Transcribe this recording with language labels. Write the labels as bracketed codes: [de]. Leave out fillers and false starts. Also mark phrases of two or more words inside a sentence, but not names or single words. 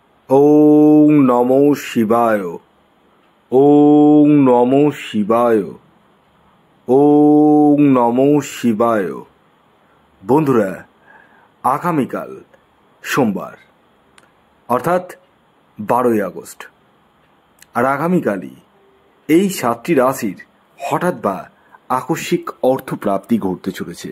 [sa] ওং নমো শিবায়। ওং নমো শিবায়। ওং নমো শিবায়। [bn] বন্ধুরা, আগামীকাল সোমবার অর্থাৎ 12ই আগস্ট, আর আগামীকালই এই 7টি রাশির হঠাৎ বা আকস্মিক অর্থপ্রাপ্তি ঘটতে চলেছে।